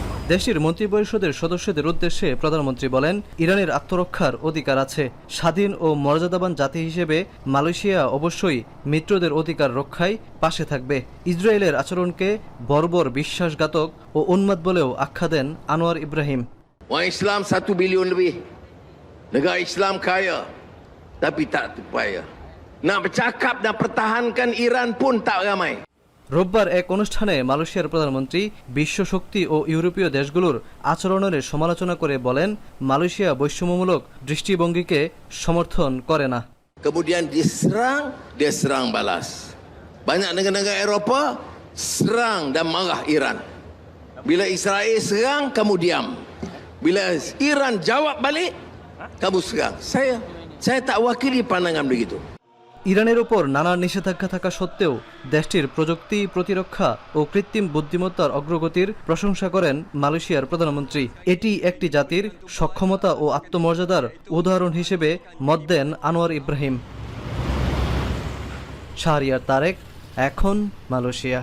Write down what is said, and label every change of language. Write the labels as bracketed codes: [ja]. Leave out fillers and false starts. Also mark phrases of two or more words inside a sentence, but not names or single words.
[bn] দেশটির মন্ত্রিপরিষদের সদস্যদের উদ্দেশ্যে প্রধানমন্ত্রী বলেন, ইরানের আত্মরক্ষার অধিকার আছে। স্বাধীন ও মর্যাদাবান জাতি হিসেবে মালয়েশিয়া অবশ্যই মিত্রদের অধিকার রক্ষায় পাশে থাকবে। ইসরায়েলের আচরণকে বর্বর, বিশ্বাসঘাতক ও উন্মাদ বলেও আখ্যা দেন আনোয়ার ইব্রাহিম। [ms] Orang Islam 1 bilion lebih. Negara Islam kaya. Tapi tak terpaya. Nak bercakap dan pertahankan Iran pun tak ramai. [bn] রোববার এক অনুষ্ঠানে মালয়েশিয়ার প্রধানমন্ত্রী বিশ্ব শক্তি ও ইউরোপীয় দেশগুলোর আচরণের সমালোচনা করে বলেন, মালয়েশিয়া বৈষম্যমূলক দৃষ্টিভঙ্গিকে সমর্থন করে না। [ms] Kemudian dia serang balas. Banyak negara-negara Eropah serang dan marah Iran. Bila Israel serang, kamu diam. Bila Iran jawab balik, kamu serang. Saya tak wakili pandangan begitu. [bn] ইরানের ওপর নানা নিষেধাজ্ঞা থাকা সত্ত্বেও দেশটির প্রযুক্তি, প্রতিরক্ষা ও কৃত্রিম বুদ্ধিমত্তার অগ্রগতির প্রশংসা করেন মালয়েশিয়ার প্রধানমন্ত্রী। এটি একটি জাতির সক্ষমতা ও আত্মমর্যাদার উদাহরণ হিসেবে মত দেন আনোয়ার ইব্রাহিম। শাহরিয়ার তারেক, এখন মালয়েশিয়া।